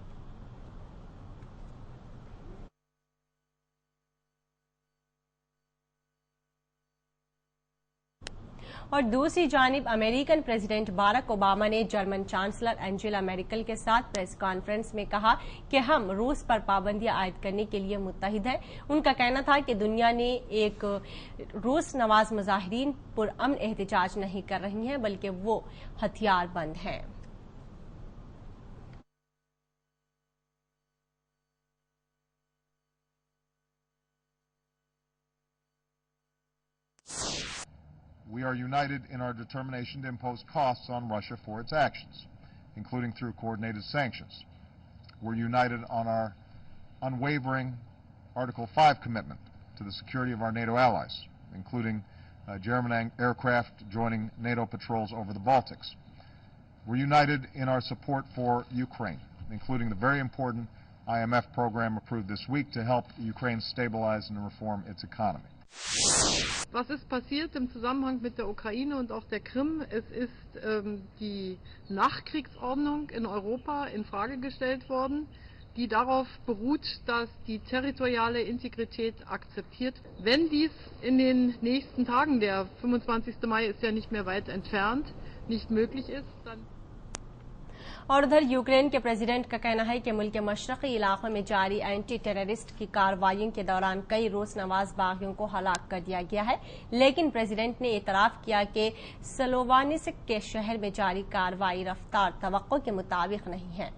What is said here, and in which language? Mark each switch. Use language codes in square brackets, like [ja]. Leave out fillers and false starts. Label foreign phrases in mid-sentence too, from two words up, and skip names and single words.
[ur] اور دوسری جانب [en] American President [ur] باراک اوباما نے جرمن چانسلر انجیلا میرکل کے ساتھ [en] press conference [ur] میں کہا کہ ہم روس پر پابندیاں عائد کرنے کے لیے متحد ہیں۔ ان کا کہنا تھا کہ دنیا نے ایک روس نواز مظاہرین پر امن احتجاج نہیں کر رہی ہیں، بلکہ وہ ہتھیار بند ہیں۔ [en] We are united in our determination to impose costs on Russia for its actions, including through coordinated sanctions. We're united on our unwavering Article 5 commitment to the security of our NATO allies, including German aircraft joining NATO patrols over the Baltics. We're united in our support for Ukraine, including the very important IMF program approved this week to help Ukraine stabilize and reform its economy. [de] Was ist passiert im Zusammenhang mit der Ukraine und auch der Krim? Es ist die Nachkriegsordnung in Europa in Frage gestellt worden, die darauf beruht, dass die territoriale Integrität akzeptiert. Wenn dies in den nächsten Tagen, der 25. Mai ist ja nicht mehr weit entfernt, nicht möglich ist, dann [ur] اور ادھر یوکرین کے پریزیڈنٹ کا کہنا ہے کہ ملک کے مشرقی علاقوں میں جاری [en] anti terrorist [ur] کی کارروائیوں کے دوران کئی روس نواز باغیوں کو ہلاک کر دیا گیا ہے، لیکن پریزیڈنٹ نے اعتراف کیا کہ سلووانسک کے شہر میں جاری کارروائی رفتار توقع کے مطابق نہیں ہے۔